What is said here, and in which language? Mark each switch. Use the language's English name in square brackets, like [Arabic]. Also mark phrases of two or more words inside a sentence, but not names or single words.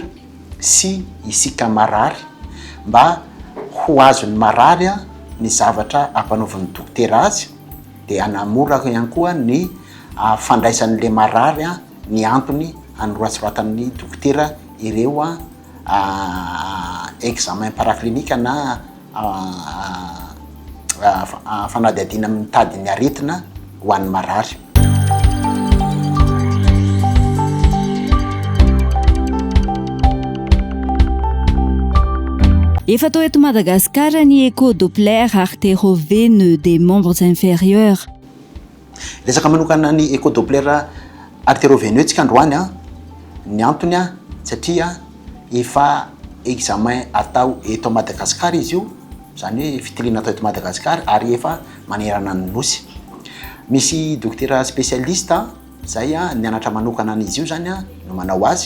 [Malagasy] sy isika marary mba ho azony marary ny zavatra ampanaovan'ny dokotera azy dia hanamora ihany koa ny fandraisan'le marary ny antony anoratsoratan'ny dokotera ireo [French] examen paraclinique [Malagasy] na fanadihadiana amin'ny tadiny aretina ho an'ny marary. Efa tao eto Madagasikara ny [French] écho-doppler artéro-veineux des membres inférieurs. [Malagasy] Resaka manokana ny [French] écho-doppler artéro-veineux [Malagasy] tsika androany ny antony satria efa examen atao eto Madagasikara izy io, zany hoe fitirina atao eto Madagasikara ary efa manerana ny nosy. Misy dokotera spécialiste zay nianatra manokana an'izy io zany no manao azy.